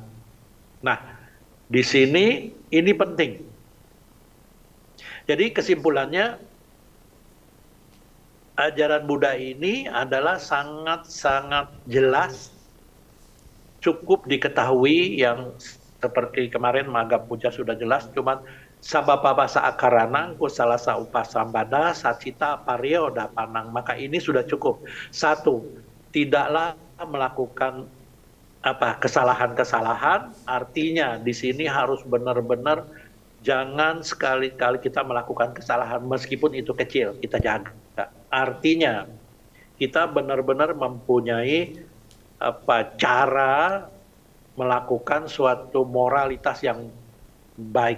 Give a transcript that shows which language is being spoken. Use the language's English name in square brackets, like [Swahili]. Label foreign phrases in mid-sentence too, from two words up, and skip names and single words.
[Indonesian] Nah, di sini ini penting. Jadi kesimpulannya, ajaran Buddha ini adalah sangat-sangat jelas, cukup diketahui, yang seperti kemarin Magga Puja sudah jelas, cuman [Pali] sabapabasa akaranang kusalasa upasambada sacita paryo dapanang, [Indonesian] maka ini sudah cukup. 1, tidaklah melakukan kesalahan-kesalahan, artinya di sini harus benar-benar jangan sekali-kali kita melakukan kesalahan meskipun itu kecil, kita jaga. Artinya kita benar-benar mempunyai cara melakukan suatu moralitas yang baik.